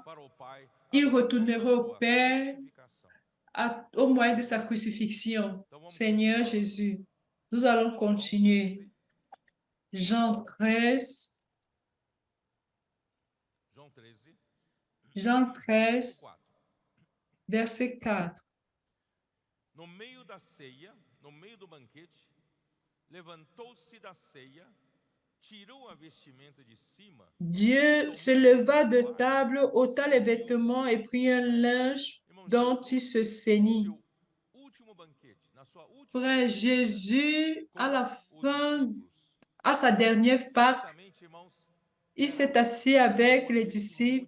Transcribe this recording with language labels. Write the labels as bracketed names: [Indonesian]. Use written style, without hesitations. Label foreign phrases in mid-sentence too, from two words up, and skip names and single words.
[French] Il retournera au Père au moyen de sa crucifixion. Seigneur Jésus, nous allons continuer. Jean 13. Jean 13, verset 4. [Portuguese] no meio da ceia, no meio do banquete, levantou-se da ceia, tirou a vestimenta de cima. [French] Dieu se leva de table, ôta les vêtements et prit un linge dont il se ceignit. Frère, Jésus, à la fin, à sa dernière Pâque, il s'est assis avec les disciples.